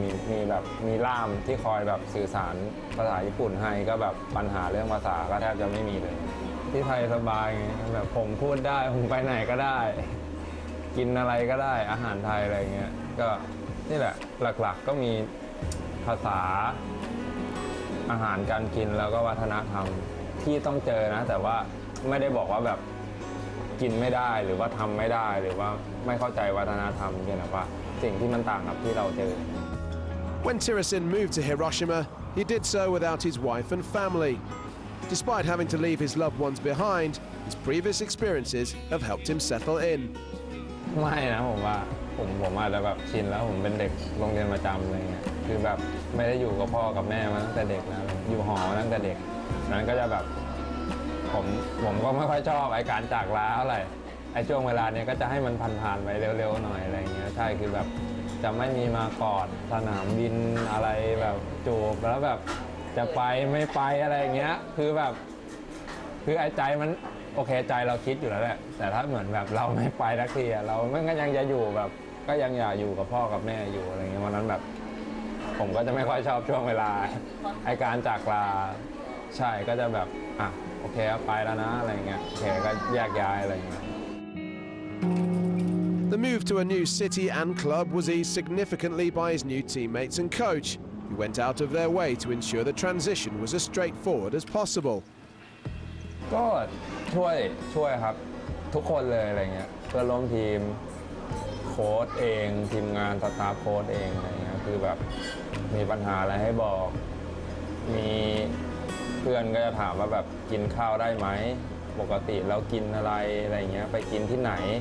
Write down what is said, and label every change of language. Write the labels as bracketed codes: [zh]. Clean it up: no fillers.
[th] มีแบบมีล่ามที่คอยแบบสื่อสารภาษาญี่ปุ่นให้ก็แบบปัญหาเรื่องภาษาก็แทบจะไม่มีเลยที่ไทยสบายไงแบบผมพูดได้ผมไปไหนก็ได้กินอะไรก็ได้อาหารไทยอะไรเงี้ยก็นี่แหละหลักๆก็มีภาษา อาหารการกินแล้วก็วัฒนธรรมที่ต้องเจอนะแต่ว่าไม่ได้บอกว่าแบบกินไม่ได้หรือว่าทำไม่ได้หรือว่าไม่เข้าใจวัฒนธรรมเพียงแต่ว่าสิ่งที่มันต่างกับที่เราเจอ [en] When Tirasin moved to Hiroshima, he did so without his wife and family. Despite having to leave his loved ones behind, his previous experiences have helped him settle in. [th] ไม่นะผมว่าผมอาจจะแบบชินแล้วผมเป็นเด็กโรงเรียนประจำอะไรเงี้ยคือแบบไม่ได้อยู่กับพ่อกับแม่มาตั้งแต่เด็กแล้วอยู่หอมาตั้งแต่เด็กนั้นก็จะแบบ ผมก็ไม่ค่อยชอบไอ้การจากลาเท่าไหร่ไอ้ช่วงเวลาเนี้ยก็จะให้มันผ่านไปเร็วๆหน่อยอะไรเงี้ยใช่คือแบบจะไม่มีมากอดสนามบินอะไรแบบจูบแล้วแบบจะไปไม่ไปอะไรเงี้ยคือแบบ คือไอ้ใจมันโอเคใจเราคิดอยู่แล้วแหละแต่ถ้าเหมือนแบบเราไม่ไปสักทีเราไม่ก็ยังจะอยู่แบบก็ยังอยากอยู่กับพ่อกับแม่อยู่อะไรเงี้ยวันนั้นแบบผมก็จะไม่ค่อยชอบช่วงเวลาไอ้การจากลาใช่ก็จะแบบอ่ะโอเคไปแล้วนะอะไรเงี้ยโอเคก็แยกย้ายอะไรเงี้ย [en] The move to a new city and club was eased significantly by his new teammates and coach, who went out of their way to ensure the transition was as straightforward as possible. [th] ก็ช่วยครับทุกคนเลยอะไรเงี้ยเพื่อนร่วมทีมโค้ชเองทีมงานสตาฟโค้ชเองอะไรเงี้ยคือแบบมีปัญหาอะไรให้บอกมีเพื่อนก็จะถามว่าแบบกินข้าวได้ไหมปกติเรากินอะไรเงี้ยไปกินที่ไหน